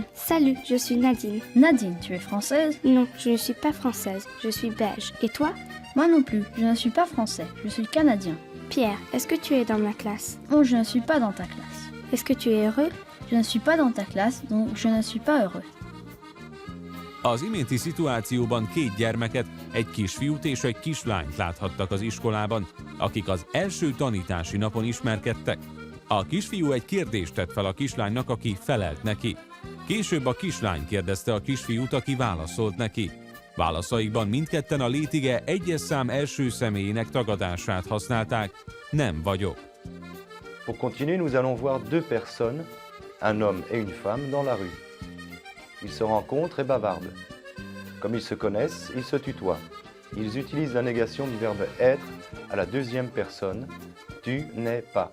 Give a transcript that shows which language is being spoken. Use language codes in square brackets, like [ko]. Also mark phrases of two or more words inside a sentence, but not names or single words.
[fr] Salut, je suis Nadine. Nadine, tu es française? Non, je ne suis pas française, je suis belge. Et toi? Moi non plus, je ne suis pas français, je suis canadien. Pierre, est-ce que tu es dans ma classe? Non, je ne suis pas dans ta classe. Est-ce que tu es heureux? Je ne suis pas dans ta classe, donc je ne suis pas heureux. [hu] Az iménti szituációban két gyermeket, egy kisfiút és egy kislányt láthattak az iskolában, akik az első tanítási napon ismerkedtek. A kisfiú egy kérdést tett fel a kislánynak, aki felelt neki. Később a kislány kérdezte a kisfiút, aki válaszolt neki. Válaszaikban mindketten a létige egyes szám első személyének tagadását használták, nem vagyok. [fr] Pour continuer, nous allons voir deux personnes, un homme et une femme, dans la rue. Ils se rencontrent et bavardent. Comme ils se connaissent, ils se tutoient. Ils utilisent la négation du verbe être à la deuxième personne. Tu n'es pas.